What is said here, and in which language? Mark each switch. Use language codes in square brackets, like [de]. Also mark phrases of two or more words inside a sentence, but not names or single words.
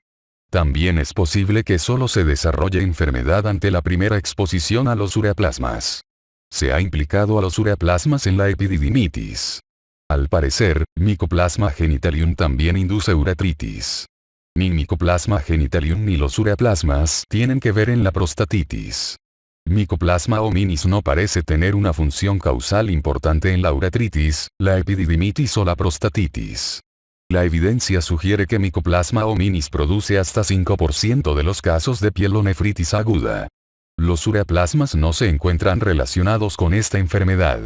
[es] También es posible que solo se desarrolle enfermedad ante la primera exposición a los ureaplasmas. Se ha implicado a los ureaplasmas en la epididimitis. Al parecer, Mycoplasma genitalium también induce uretritis. Ni Mycoplasma genitalium ni los ureaplasmas tienen que ver en la prostatitis. Mycoplasma hominis no parece tener una función causal importante en la uretritis, la epididimitis o la prostatitis. La evidencia sugiere que Mycoplasma hominis produce hasta 5% de los casos de pielonefritis aguda. Los ureaplasmas no se encuentran relacionados con esta enfermedad.